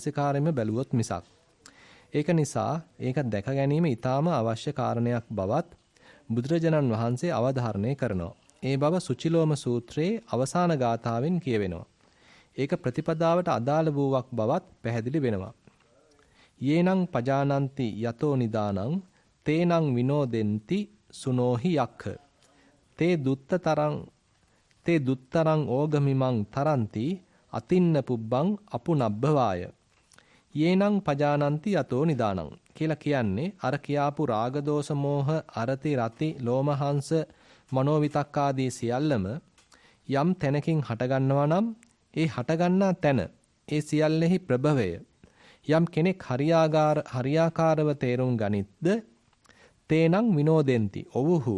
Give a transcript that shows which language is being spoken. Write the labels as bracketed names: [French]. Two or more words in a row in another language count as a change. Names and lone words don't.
[Sinhala] යෝනිසෝ මනසිකාරයෙන්ම බැලුවොත් මිසක්. ඒක නිසා ඒක දැක ගැනීම ඊටාම අවශ්‍ය කාරණයක් බවත් බුදුරජාණන් වහන්සේ අවධාරණය කරනවා. ඒ බව සුචිලෝම සූත්‍රයේ අවසාන ගාථාවෙන් කියවෙනවා. ඒක ප්‍රතිපදාවට අදාළ වූවක් බවත් පැහැදිලි වෙනවා. [Pali] යේනං පජානಂತಿ යතෝ නිදානං තේනං විනෝදෙන්ති සුනෝහි යක්ඛ තේ දුත්තරං ඕගමිමං තරಂತಿ අතින්න පුබ්බං අපුනබ්බවාය යේනං පජානಂತಿ යතෝ නිදානං [Sinhala] කියලා කියන්නේ අර කියාපු රාග දෝෂ මෝහ අරති රති ලෝමහංස මනෝවිතක්කාදී සියල්ලම යම් තැනකින් හටගන්නවා නම් ඒ හටගන්නා තැන ඒ සියල්ලෙහි ප්‍රභවය යම් කෙනෙක් හරියාකාරව තේරුම් ගනිත්ද [Pali] තේනං විනෝදෙන්ති [Sinhala] ඔව්හු